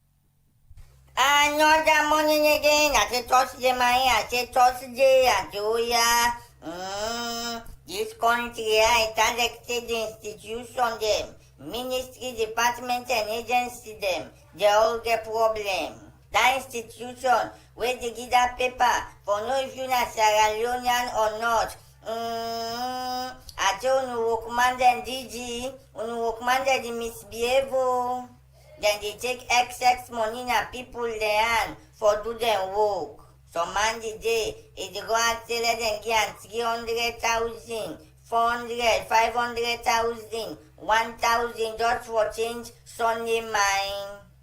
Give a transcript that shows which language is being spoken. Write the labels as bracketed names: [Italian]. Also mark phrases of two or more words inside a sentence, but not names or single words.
[Nigerian Pidgin] Another morning again, at the Thursday, this country it has elected institution them, ministry, department and agency them, they all get problem. that institution wey dey give that paper for know if you na Sierra Leonean or not. I tell unu workman dem DG, unu workman dem dey misbehave o. Dem dey take excess money na people their hand for do dem work. Some man dey e dey go and say let dem give am 300,000, 400, 500,000, 1,000 just for change Sunday mine.